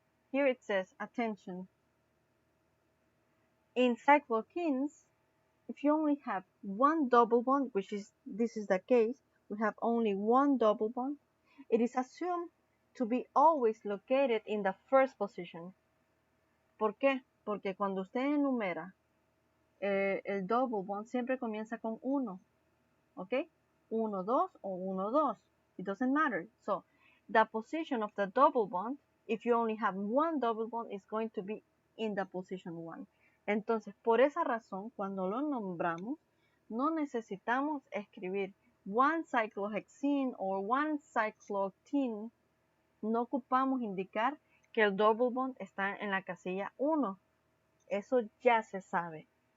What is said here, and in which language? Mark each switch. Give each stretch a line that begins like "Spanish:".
English: Here it says, attention. In cycloalkenes, if you only have one double bond, this is the case, we have only one double bond, it is assumed to be always located in the first position.
Spanish: ¿Por qué? Porque cuando usted enumera el double bond siempre comienza con 1, ¿ok?
English: 1, 2 o 1, 2. It doesn't matter. So the position of the double bond, if you only have one double bond, is going to be in the position 1.
Spanish: Entonces, por esa razón, cuando lo nombramos, no necesitamos escribir 1 cyclohexene o 1 cyclooctene. No ocupamos indicar que el double bond está en la casilla 1. Eso ya se sabe.